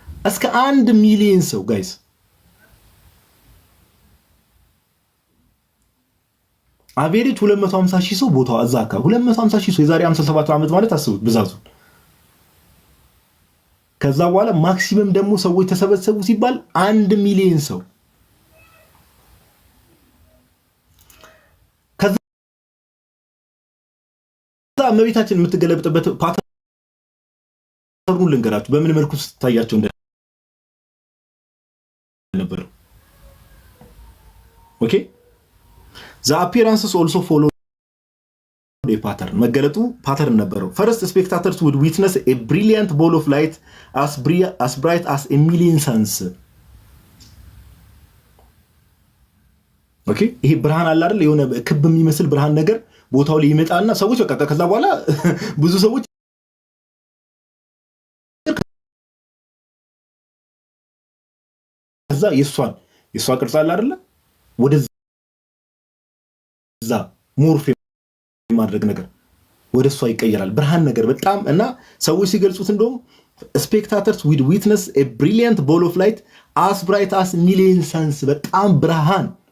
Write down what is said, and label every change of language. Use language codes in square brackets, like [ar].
[am] እስከ 1 ሚሊዮን ሰው ጋይስ አቬሬጅ 250,000 ሰው ቦታው እዛ አካባቢ 250,000 ሰው የዛሬ 57 ዓመት ማለት አስቡት ብዛቱ። ከዛ በኋላ ማክሲመም ደግሞ ሰዎች ተሰበሰቡ ሲባል 1 ሚሊዮን ሰው። ከዛ እመቤታችን የምትገለብጥበት ፓተርኑን ልንገራችሁ በምን መልኩ ስታያቸው እንደነበር። [en] ኦኬ the appearances also follow a pattern [am] መገለጡ ፓተርን ነበረው። [en] first spectators would witness a brilliant ball of light as bright as a million suns. [am] ኦኬ ይሄ ብርሃን አለ አይደል የሆነ ክብ የሚመስል ብርሃን ነገር ቦታው ላይ ይመጣና ሰዎች በቃ ከዛ በኋላ ብዙ ሰዎች ከዛ የሷ ቅርጽ አለ አይደል ወደዛ ሞርፍ ማድረግ ነገር ወደሷ ይቀየራል ብርሃን ነገር በጣም እና ሰዎች ሲገልጹት እንደውም [en] spectators would witness a brilliant ball of light as bright as million suns [am] በጣም ብርሃን